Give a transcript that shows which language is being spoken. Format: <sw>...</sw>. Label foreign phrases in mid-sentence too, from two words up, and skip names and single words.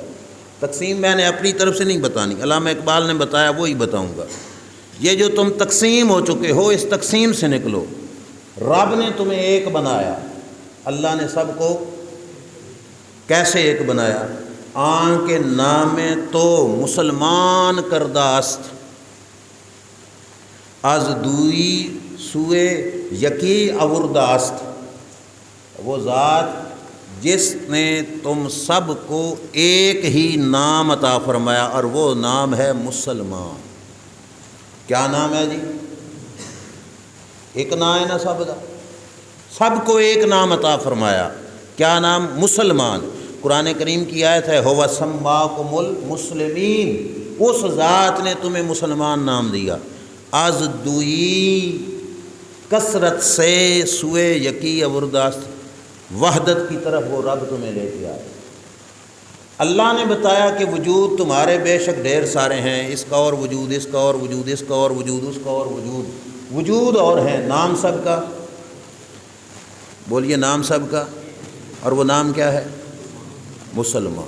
<ur>تقسیم میں نے اپنی طرف سے نہیں بتانی، علامہ اقبال نے بتایا وہی بتاؤں گا. یہ جو تم تقسیم ہو چکے ہو اس تقسیم سے نکلو. رب نے تمہیں ایک بنایا. اللہ نے سب کو کیسے ایک بنایا؟</ur> <fa>آن کے نام تو مسلمان کرداست، از دوئی سوئے یکی اورداست.</fa> <ur>وہ ذات جس نے تم سب کو ایک ہی نام عطا فرمایا اور وہ نام ہے مسلمان. کیا نام ہے جی؟ ایک نام ہے نا سب کا. سب کو ایک نام عطا فرمایا. کیا نام؟ مسلمان. قرآن کریم کی آیت ہے</ur> <ar>ہوا سماکم المسلمین.</ar> <ur>اس ذات نے تمہیں مسلمان نام دیا.</ur> <fa>از دوئی</fa> <ur>کثرت سے</ur> <fa>سوئے یکی اورداست،</fa> <ur>وحدت کی طرف وہ رب تمہیں لے کے آئے. اللہ نے بتایا کہ وجود تمہارے بے شک ڈھیر سارے ہیں. اس کا اور وجود، اس کا اور وجود، اس کا اور وجود، اس کا اور وجود. وجود اور ہے، نام سب کا. بولیے نام سب کا. اور وہ نام کیا ہے؟ مسلمان.</ur>